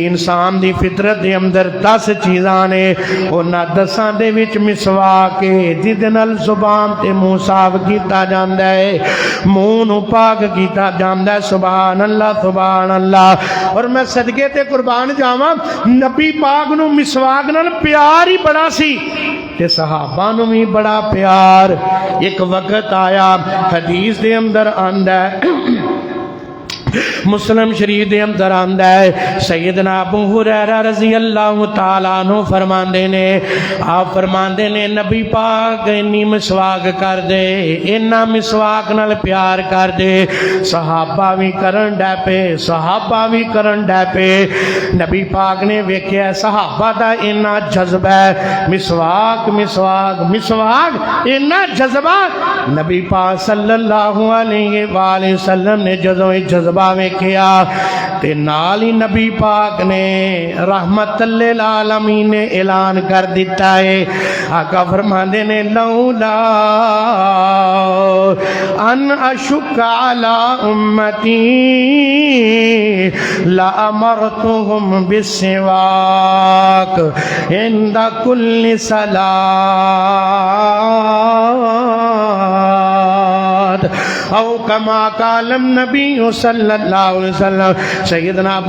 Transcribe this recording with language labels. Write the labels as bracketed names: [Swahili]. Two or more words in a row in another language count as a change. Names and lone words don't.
[Punjabi] انسان دی فطرت دے اندر 10 چیزاں نے انہاں 10 دے وچ مسواک ہے جدے نال زبان تے منہ صاف کیتا جاندا ہے منہ نو پاک کیتا جاندا ہے [Arabic] سبحان اللہ سبحان اللہ [Punjabi] اور میں صدقے تے قربان جاواں نبی پاک نو مسواک نال پیار ہی بڑا سی تے صحابہ نو بھی بڑا پیار ایک وقت آیا حدیث دے اندر آندا ہے مسلم شریف دے اندر آندا ہے سیدنا ابو ہریرہ [Arabic] رضی اللہ تعالیٰ عنہ [Punjabi] فرماندے نے آپ فرماندے نے نبی پاک انی مسواک کر دے اینا مسواک نال پیار کر دے صحابہ بھی کرن ڈے پے صحابہ بھی کرن ڈے پے نبی پاک نے ویکھیا صحابہ دا اینا جذبہ ہے مسواک مسواک مسواک اینا جذبہ نبی پاک [Arabic] صلی اللہ علیہ وآلہ وسلم [Punjabi] نے جدوں جذبہ ویکھیا تے نال ہی نبی پاک نے [Arabic] رحمت للعالمین [Punjabi] نے اعلان کر دیتا ہے آقا فرماندے نے لولا [Arabic] ان اشک علی امتی لامرتهم بالسواک عند کل صلاۃ او کما قال النبی صلی اللہ علیہ وسلم سیدنا ابو